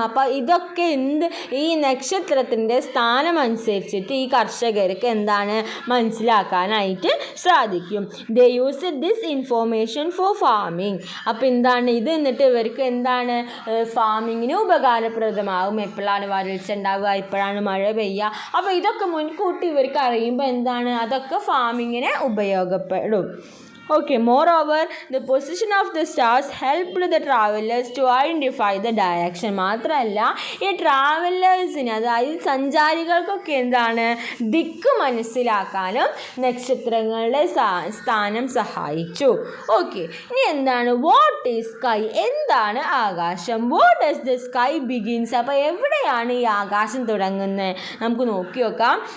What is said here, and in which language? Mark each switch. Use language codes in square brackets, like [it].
[ml] അപ്പോൾ ഇതൊക്കെ ഈ നക്ഷത്രത്തിൻ്റെ സ്ഥാനം അനുസരിച്ചിട്ട് ഈ കർഷകർക്ക് എന്താണ് മനസ്സിലാക്കാനായിട്ട് സാധിക്കും. [en] They used this information position for farming. [ml] അപ്പോൾ എന്താണ് ഇത് എന്നിട്ട് ഇവർക്ക് എന്താണ് ഫാമിങ്ങിന് ഉപകാരപ്രദമാകും. എപ്പോഴാണ് വരൾച്ച ഉണ്ടാവുക, എപ്പോഴാണ് മഴ പെയ്യുക, അപ്പോൾ ഇതൊക്കെ മുൻകൂട്ടി ഇവർക്ക് അറിയുമ്പോൾ എന്താണ് അതൊക്കെ ഫാമിങ്ങിന് ഉപയോഗപ്പെടും. [en] Okay, moreover, the position of the stars helped the travelers to identify the direction. [ml] മാത്രമല്ല ഈ ട്രാവലേഴ്സിന്, അതായത് സഞ്ചാരികൾക്കൊക്കെ എന്താണ് ദിക്ക് മനസ്സിലാക്കാനും നക്ഷത്രങ്ങളുടെ സ്ഥാനം സഹായിച്ചു. ഓക്കെ, ഇനി എന്താണ് [en] what is sky, [ml] എന്താണ് ആകാശം? [en] what does the sky begins, [ml] അപ്പോൾ എവിടെയാണ് ഈ ആകാശം തുടങ്ങുന്നത്? നമുക്ക് നോക്കി നോക്കാം.